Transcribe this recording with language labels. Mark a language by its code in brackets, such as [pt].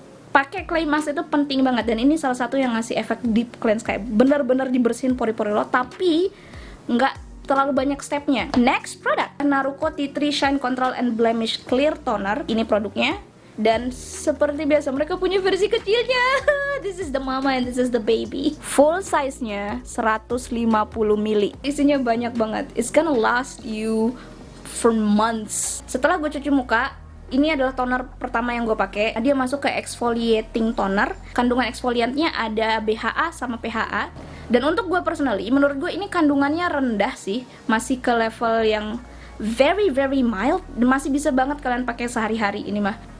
[id] pakai clay mask itu penting banget, dan ini salah satu yang ngasih efek deep cleanse, kayak bener-bener dibersihin pori-pori lo, tapi nggak terlalu banyak stepnya. [en] Next product, Naruko Tea Tree Shine Control and Blemish Clear Toner. [id] Ini produknya, dan seperti biasa mereka punya versi kecilnya. [en] This is the mama and this is the baby. Full size nya 150 ml. [id] Isinya banyak banget. [en] It's gonna last you for months. [id] Setelah gue cuci muka, ini adalah toner pertama yang gue pakai. Dia masuk ke exfoliating toner. Kandungan exfoliantnya ada BHA sama PHA. Dan untuk gue personally, menurut gue ini kandungannya rendah sih, masih ke level yang very very mild, dan masih bisa banget kalian pakai sehari-hari ini mah.